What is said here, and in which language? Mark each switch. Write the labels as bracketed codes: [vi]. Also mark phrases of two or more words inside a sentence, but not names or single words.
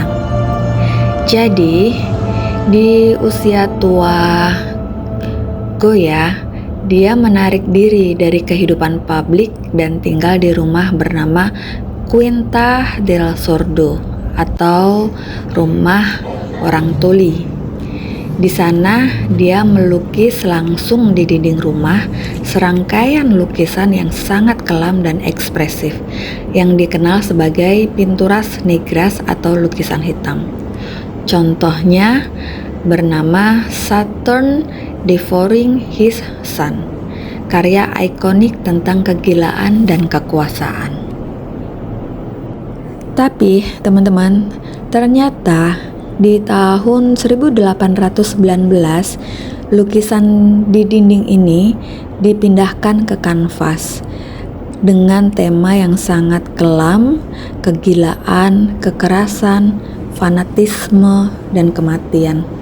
[id] Jadi, di usia tua Goya, dia menarik diri dari kehidupan publik dan tinggal di rumah bernama Quinta del Sordo atau rumah orang tuli. Di sana dia melukis langsung di dinding rumah serangkaian lukisan yang sangat kelam dan ekspresif yang dikenal sebagai pinturas negras atau lukisan hitam. Contohnya bernama Saturn Devouring His Son, karya ikonik tentang kegilaan dan kekuasaan. Tapi teman-teman, ternyata di tahun 1819 lukisan di dinding ini dipindahkan ke kanvas dengan tema yang sangat kelam, kegilaan, kekerasan, fanatisme, dan kematian.